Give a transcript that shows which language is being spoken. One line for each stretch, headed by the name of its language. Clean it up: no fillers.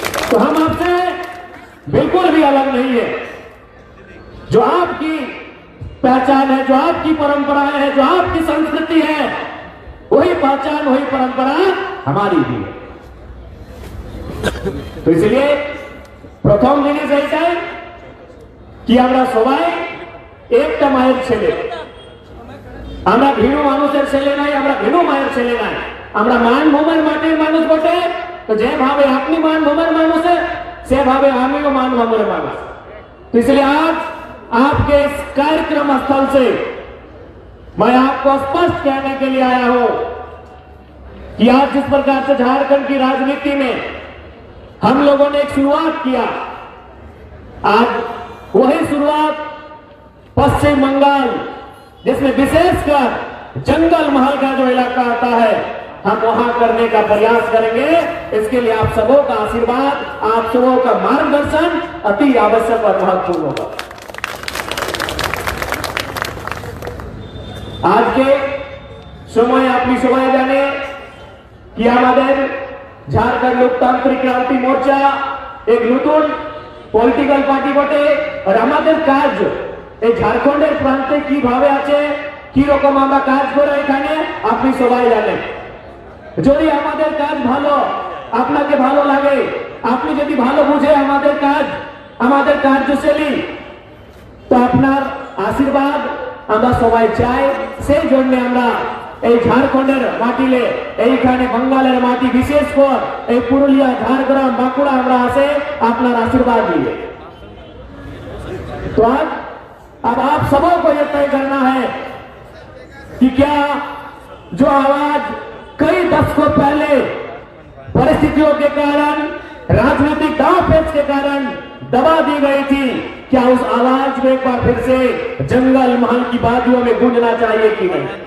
Hindi: तो हम आपसे बिल्कुल भी अलग नहीं है। जो आपकी पहचान है, जो आपकी परंपराएं है, जो आपकी संस्कृति है, वही पहचान वही परंपरा हमारी भी है। तो इसलिए
Bangla: প্রথম জিনিস এইটাই কি আমরা সবাই একটা মায়ের ছেলে। আমরা ভিন্ন মানুষের ছেলে নাই, আমরা ভিন্ন মায়ের ছেলে নাই, আমরা মানভূমের মাটির মানুষ বটে। তো যেভাবে আপনি मानभूमेर मानुष है, সেভাবে আমিও मानभूमेर मानुष।
Hindi: तो इसलिए आज आपके इस कार्यक्रम स्थल से मैं आपको स्पष्ट कहने के लिए आया हूं कि आज जिस प्रकार से झारखंड की राजनीति में हम लोगों ने एक शुरुआत किया, आज वही शुरुआत पश्चिम बंगाल जिसमें विशेषकर जंगल महल का जो इलाका आता है, हम वहां करने का प्रयास करेंगे। इसके लिए आप सबों का आशीर्वाद, आप सबों का मार्गदर्शन अति आवश्यक और महत्वपूर्ण होगा। आज के समय
Bangla: আপনি সবাই জানে কি আমাদের ঝাড়খণ্ড লোকতান্ত্রিক ক্রান্তি মোর্চা এক নতুন পলিটিক্যাল পার্টি বটে। আর আমাদের কাজ এই ঝাড়খণ্ডের প্রান্তে কিভাবে আছে, কি রকম আমরা কাজ করে এখানে আপনি সবাই জানেন। যদি আমাদের কাজ ভালো আপনাকে ভালো লাগে, আপনি যদি ভালো বুঝে আমাদের কাজ, আমাদের কার্যশৈলী, তো আপনার আশীর্বাদ আমরা সবাই চাই। সেই জন্য আমরা এই ঝাড়খণ্ডের মাটিলে, এইখানে बंगालेर माटी, विशेष कर এই পুরুলিয়া, ঝাড়গ্রাম, বাঁকুড়া আমরা আসে আপনার আশীর্বাদ लिए।
Hindi: तो आज अब आप सबों को यह तय करना है कि क्या जो आवाज कई दशकों पहले परिस्थितियों के कारण, राजनीतिक दांवपेच के कारण दबा दी गई थी, क्या उस आवाज को एक बार फिर से जंगल महल की वादियों में गूंजना चाहिए कि नहीं?